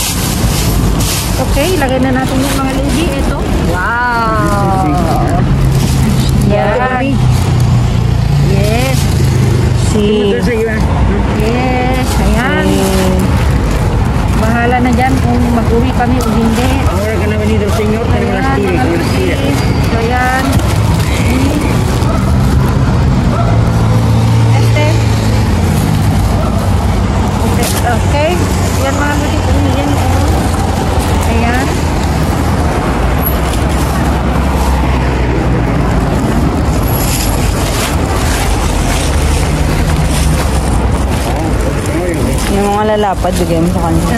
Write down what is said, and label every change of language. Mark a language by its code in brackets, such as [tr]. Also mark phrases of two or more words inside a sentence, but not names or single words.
[tl] Okay, lagay na natin yung mga lady. Ito. Wow. Yan. Yes. Si. Yes. Ayan. Bahala na dyan kung mag-uwi kami o hindi. [es] Ahora que no ha venido el señor, tenemos las tiras. [tl] So, ayan. Okay. Yan mga lodi kung yan. Ayan. Yung mga lalapad, bigay mo sa kanya.